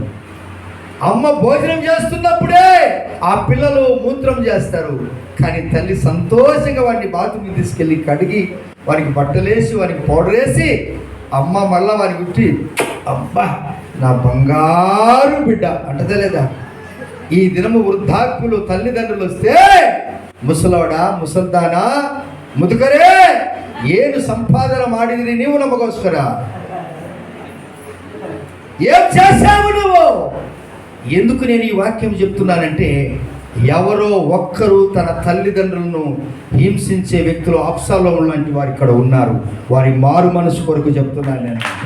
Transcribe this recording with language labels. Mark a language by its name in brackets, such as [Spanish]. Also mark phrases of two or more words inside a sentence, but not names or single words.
[Telugu] అమ్మ భోజనం చేస్తున్నప్పుడే ఆ పిల్లలు మూత్రం చేస్తారు, కానీ తల్లి సంతోషంగా వాడిని బాత్రూమ్కి తీసుకెళ్ళి కడిగి వానికి బట్టలేసి వానికి పౌడర్ వేసి అమ్మ మళ్ళా వానికి ఉట్టి, అబ్బా నా బంగారు బిడ్డ అంటదే లేదా? ఈ దినము వృద్ధాప్యులు తల్లిదండ్రులు వస్తే, ముసలోడా ముసల్దానా ముదుకరే [Kannada] ಏನು ಸಂಪಾದನ ಮಾಡಿದ್ರಿ ನೀವು ನಮಗೋಸ್ಕರ? [Telugu] ఏం చేశావు నువ్వు? ఎందుకు నేను ఈ వాక్యం చెప్తున్నానంటే, ఎవరో ఒక్కరు తన తల్లిదండ్రులను హింసించే వ్యక్తులు అబ్షాలోము లాంటి వారు ఇక్కడ ఉన్నారు. వారి మారు మనసు కొరకు చెప్తున్నాను నేను.